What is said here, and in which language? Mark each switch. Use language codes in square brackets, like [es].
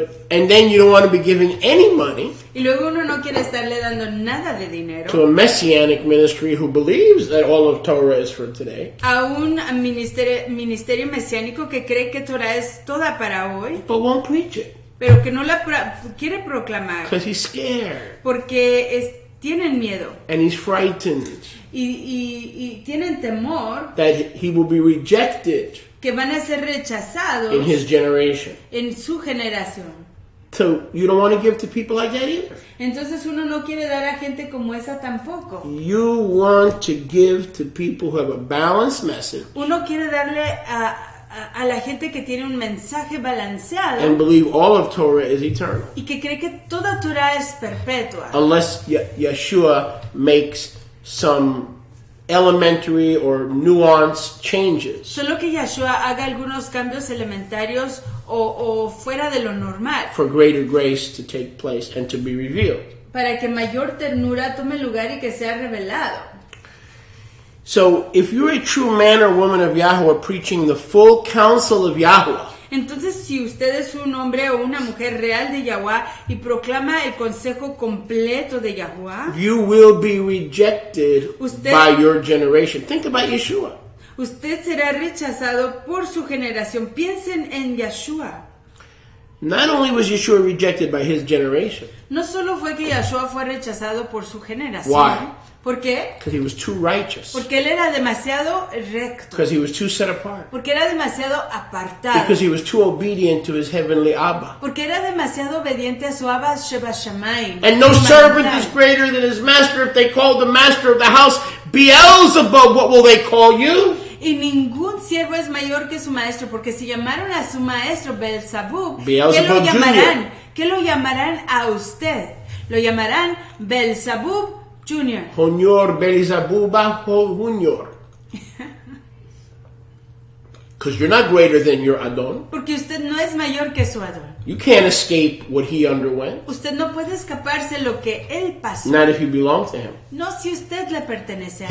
[en] And then you don't want to be giving any money [es] Y luego uno no quiere estarle dando nada de dinero [en] to a messianic ministry who believes that all of Torah is for today, [es] a un ministerio mesiánico que cree que Torah es toda para hoy, [en] but won't preach it [es] pero que no la quiere proclamar [en] because he's scared [es] porque tienen miedo [en] and he's frightened [es] y tienen temor [en] that he will be rejected [es] que van a ser rechazados [en] in his generation. [es] en su generación. [en] So you don't want to give to people like that either. [es] Entonces uno no quiere dar a gente como esa tampoco. [en] You want to give to people who have a balanced message [es] Uno quiere darle a la gente que tiene un mensaje balanceado [en] and believe all of Torah is eternal. [es] y que cree que toda Torah es perpetua. [en] Unless Yeshua makes some elementary or nuanced changes. [es] Solo que Yeshua haga algunos cambios elementarios o fuera de lo normal [en] For greater grace to take place and to be revealed. [es] para que mayor ternura tome lugar y que sea revelado. [en] So, if you're a true man or woman of Yahweh preaching the full counsel of Yahweh, [es] Entonces, si usted es un hombre o una mujer real de Yahweh y proclama el consejo completo de Yahweh, [en] you will be rejected [es] Usted- [en] by your generation. Think about Yeshua. [es] usted será rechazado por su generación. Piensen en Yeshua. [en] Not only was Yeshua rejected by his generation, [es] No solo fue que Yeshua fue rechazado por su generación. [en] Why? [es] ¿Por qué? [en] because he was too righteous, [es] Porque él era demasiado recto. [en] because he was too set apart, [es] Porque era demasiado apartado. [en] because he was too obedient to his heavenly Abba. [es] Porque era demasiado obediente a su Abba Sheba Shamayim. [en] And no [es] su [en] servant [es] majestad. [en] is greater than his master. If they called the master of the house Beelzebub, what will they call you? [es] Y ningún siervo es mayor que su maestro, porque si llamaron a su maestro Belzabub, ¿qué [en] Beelzebub [es] lo llamarán? [en] Jr. [es] ¿Qué lo llamarán a usted? Lo llamarán Belzabub Jr. [en] Honor Beelzebuba Junior. Because you're not greater than your Adon. [es] Porque usted no es mayor que su Adón. [en] You can't escape what he underwent. [es] Usted no puede escaparse lo que él pasó. [en] Not if you belong to him. [es] No si usted le pertenece a